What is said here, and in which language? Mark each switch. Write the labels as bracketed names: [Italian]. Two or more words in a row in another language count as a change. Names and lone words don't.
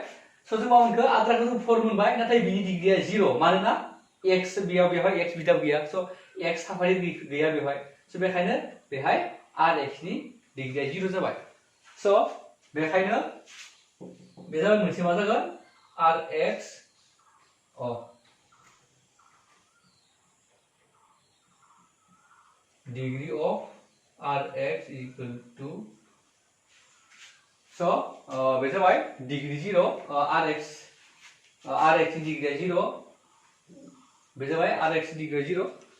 [Bodo] स' जों मा मोनखो आद्राखौ जों 4 मोनबाय नाथाय बिनि डिग्रिया 0 मानोना x बेवहाय x बिदाब गैया स' x थाफानाय गैया बेवहाय स' बेखायनो बेहाय rx नि डिग्रिया 0 जाबाय स' बेखायनो बे जाबाय मोनसे मा जागोन rx [English] degree of rx equal to so [Bodo] बे जाबाय डिग्री 0 rx नि डिग्रिया 0 बे जाबाय rx डिग्रिया 0